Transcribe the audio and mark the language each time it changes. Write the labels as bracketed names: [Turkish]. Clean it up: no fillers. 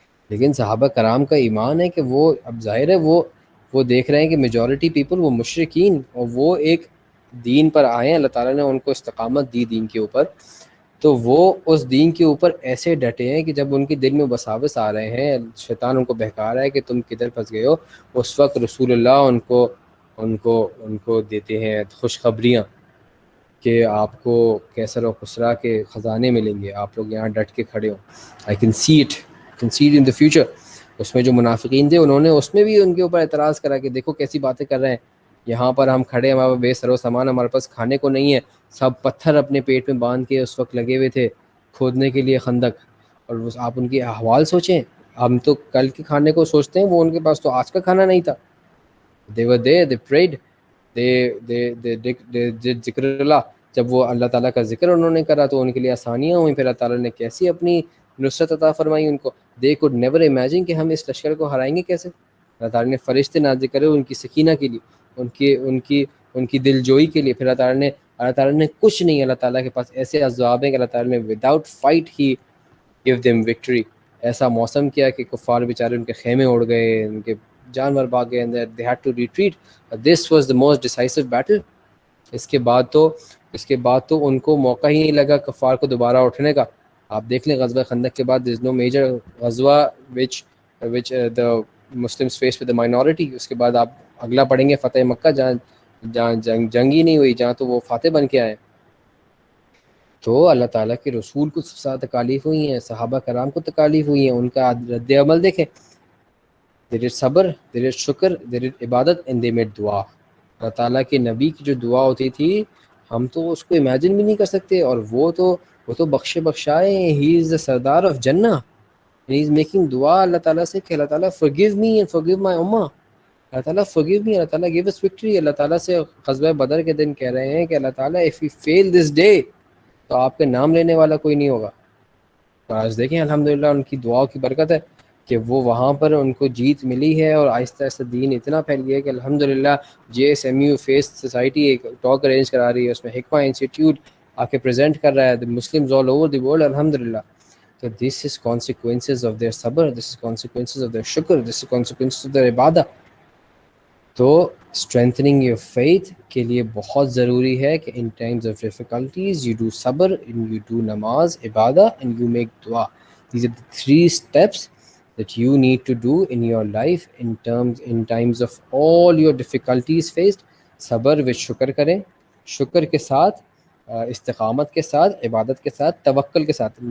[Urdu] لیکن صحابہ کرام کا ایمان ہے کہ وہ اب ظاہر ہے وہ دیکھ رہے ہیں کہ میجورٹی پیپل وہ مشرکین، اور وہ ایک دین پر آئے ہیں، اللہ تعالیٰ نے ان کو استقامت دی دین کے اوپر، تو وہ اس دین کے اوپر ایسے ڈٹے ہیں کہ جب ان کے دل میں وساوس آ رہے ہیں، شیطان ان کو بہکا رہا ہے کہ تم کدھر پھنس گئے ہو، اس وقت رسول اللہ ان کو دیتے ہیں خوشخبریاں کہ آپ کو کیسر و خسرا کے خزانے ملیں گے، آپ لوگ یہاں ڈٹ کے کھڑے ہو. [English] I can see it in the future. [Urdu] اس میں جو منافقین تھے انہوں نے اس میں بھی ان کے اوپر اعتراض کرا کہ دیکھو کیسی باتیں کر رہے ہیں، یہاں پر ہم کھڑے، ہمارے بے سر و سامان، ہمارے پاس کھانے کو نہیں ہے. سب پتھر اپنے پیٹ میں باندھ کے اس وقت لگے ہوئے تھے کھودنے کے لیے خندق. اور آپ ان کی احوال سوچیں، ہم تو کل کے کھانے کو سوچتے ہیں، وہ ان کے پاس تو آج کا کھانا نہیں تھا. [English] they were there, they prayed, they did ذکر اللہ. [Urdu] جب وہ اللہ تعالیٰ کا ذکر انہوں نے کرا تو ان کے لیے آسانیاں ہوئیں، پھر اللہ تعالیٰ نے کیسی اپنی نصرت عطا فرمائی ان کو. [English] they could never imagine [Urdu] کہ ہم اس لشکر کو ہرائیں گے کیسے. اللہ تعالیٰ نے فرشتے نازل کرے ان کی سکینہ کے لیے، ان کی دل جوئی کے لیے. پھر اللہ تعالیٰ نے کچھ نہیں، اللہ تعالیٰ کے پاس ایسے اسباب ہیں کہ اللہ تعالیٰ نے وداؤٹ فائٹ ہی [English] give them victory. [Urdu] ایسا موسم کیا کہ کفار بیچارے ان کے خیمے اڑ گئے، ان کے جانور بھاگ گئے، [English] and they had to retreat. This was the most decisive battle. [Urdu] اس کے بعد تو ان کو موقع ہی نہیں لگا کفار کو دوبارہ اٹھنے کا. آپ دیکھ لیں غزوہ خندق کے بعد [English] there is no major غزوہ which the Muslims faced with the minority. [Urdu] اس کے بعد آپ اگلا پڑھیں گے فتح مکہ، جہاں جنگ ہی نہیں ہوئی، جہاں تو وہ فاتح بن کے آئے. تو اللہ تعالیٰ کے رسول کو ساتھ تکالیف ہوئی ہیں، صحابہ کرام کو تکالیف ہوئی ہیں، ان کا رد عمل دیکھیں. [English] they did صبر، they did شکر، they did عبادت and they made دعا. [Urdu] اللہ تعالیٰ کے نبی کی جو دعا ہوتی تھی ہم تو اس کو امیجن بھی نہیں کر سکتے. اور وہ تو بخشائے. [English] he is the سردار of جنہ. he is making دعا [Urdu] اللہ تعالیٰ سے کہ [English] اللہ تعالیٰ forgive me and forgive my ummah. اللہ تعالیٰ forgive me، اللہ تعالیٰ give us victory. [Urdu] اللہ تعالیٰ سے غزوہ بدر کے دن کہہ رہے ہیں کہ اللہ تعالیٰ [English] if we fail this day [Urdu] تو آپ کے نام لینے والا کوئی نہیں ہوگا. آج دیکھیں الحمدللہ ان کی دعاؤں کی برکت ہے کہ وہ وہاں پر ان کو جیت ملی ہے، اور آہستہ آہستہ دین اتنا پھیل گیا ہے کہ الحمدللہ JSMU فیس سوسائٹی ایک ٹاک ارینج کرا رہی ہے، اس میں حکمہ انسٹیٹیوٹ آ کے پریزنٹ کر رہا ہے [English] the Muslims all over the world [Urdu] الحمدللہ. [English] تو this is consequences of their صبر، this is consequences of their شکر، this is consequences of their عبادہ. تو اسٹرینتھننگ یور فیتھ [Urdu] کے لیے بہت ضروری ہے کہ [English] In times of difficulties you do صبر، you do نماز عبادہ اینڈ یو میک دعا. These are the 3 steps that you need to do in your life in times of all your difficulties faced. [Urdu] صبر و شکر کریں، شکر کے ساتھ استقامت کے ساتھ، عبادت کے ساتھ، توکل کے ساتھ.